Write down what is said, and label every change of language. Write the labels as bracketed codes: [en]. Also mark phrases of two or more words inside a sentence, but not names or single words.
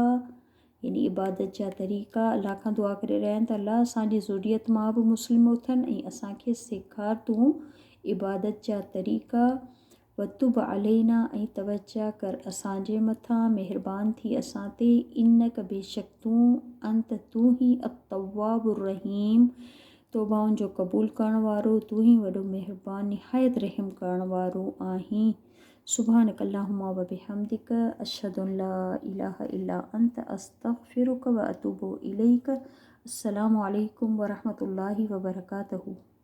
[sd] यानी इबादत जा तरीक़ा अलाह खां दुआ करे रहिया आहिनि त अलाह असांजी ज़ुरियत मां बि मुस्लिम उथनि ऐं असांखे सेखार तूं इबादत जा तरीक़ा [ar] وتب علينا [sd] ऐं तवजा कर असांजे मथां महिरबानी थी असां ते इन्नक बेशक तूं अंत तूं ही [ar] التواب الرحيم [sd] तौबाउनि जो क़बूल करण वारो तूं ही वॾो महिरबान निहायत रहम करण वारो आहीं। [ar] سبحانك اللهم وبحمدك أشهد أن لا إله إلا أنت أستغفرك وأتوب إليك. السلام عليكم ورحمة الله وبركاته.